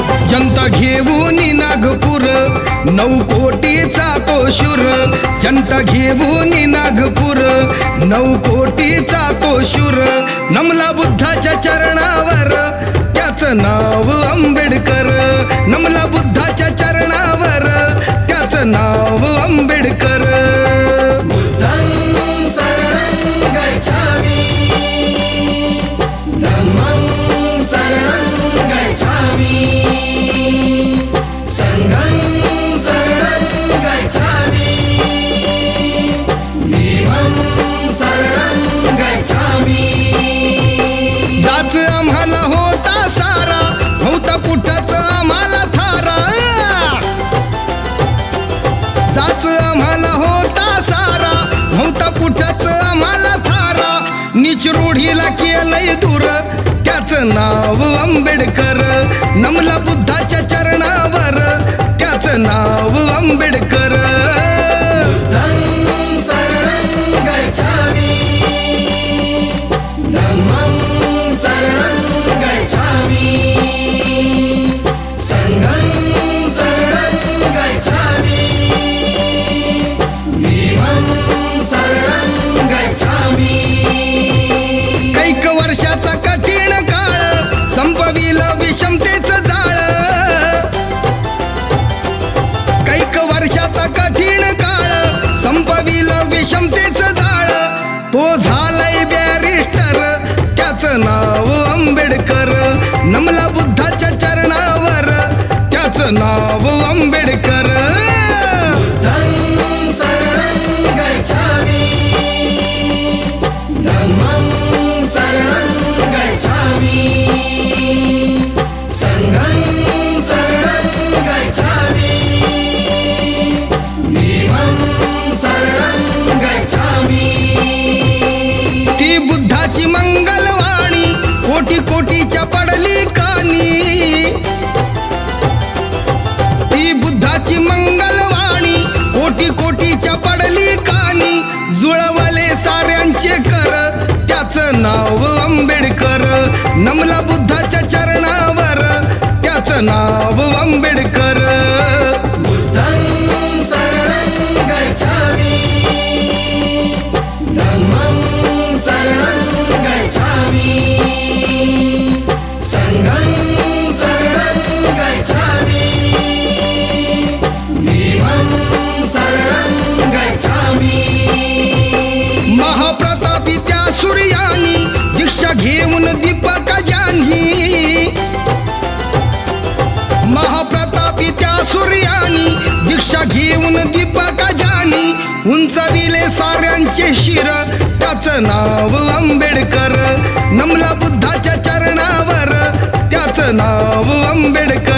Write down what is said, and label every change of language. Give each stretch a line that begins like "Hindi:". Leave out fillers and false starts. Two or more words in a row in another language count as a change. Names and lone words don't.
Marathi: जनता घेऊन नागपूर 9 कोटीचा तो शूर जनता घेऊन नागपूर 9 कोटीचा तो शूर नमला बुद्धाच्या चरणावर त्याचं नाव आंबेडकर नमला बुद्धाच्या चरणावर त्याचं नाव आंबेडकर
Pali: बुद्धं शरणं गच्छामि धम्मं शरणं गच्छामि संघं शरणं गच्छामि भीमं शरणं गच्छामि
Marathi: जाच आम्हाला होता सारा नव्हता कुठंच आम्हाला थारा जाच आम्हाला होता सारा नव्हता कुठंच आम्हाला थारा नीच रूढीला केलंय दूर त्याचं नाव आंबेडकर नमला बुद्धाच्या चरणावर त्याचं नाव आंबेडकर
Pali: बुद्धं शरणं गच्छामि धम्मं शरणं गच्छामि संघं शरणं गच्छामि भीमं शरणं गच्छामि
Marathi: कैक वर्षाचा कठीण काळ संपविलं विषमतेचं जाळ कैक वर्षाचा कठीण काळ संपविलं विषमतेचं जाळ तो झालाय बॅरिस्टर त्याचं नाव आंबेडकर नमला बुद्धाच्या चरणावर त्याचं नाव आंबेडकर
Pali: बुद्धं शरणं गच्छामि धम्मं शरणं गच्छामि संघं शरणं गच्छामि भीमं शरणं गच्छामि
Marathi: ती बुद्धाची मंगलवाणी कोटी कोटीच्या पडली कानी ती बुद्धाची मंगलवाणी कोटी कोटीच्या पडली कानी जुळवले साऱ्यांचे कर त्याचं नाव आंबेडकर नमला बुद्धाच्या चरणावर त्याचं नाव आंबेडकर
Pali: बुद्धं शरणं गच्छामि धम्मं शरणं गच्छामि संघं शरणं गच्छामि भीमं शरणं गच्छामि
Marathi: महाप्रतापी त्या सूर्यानी दीक्षा घेऊन दीपक जान्ही महाप्रतापी त्या सूर्यानी दीक्षा घेऊन दीपक जानी उंचाविले साऱ्यांचे शिर त्याचं नाव आंबेडकर नमला बुद्धाच्या चरणावर त्याचं नाव आंबेडकर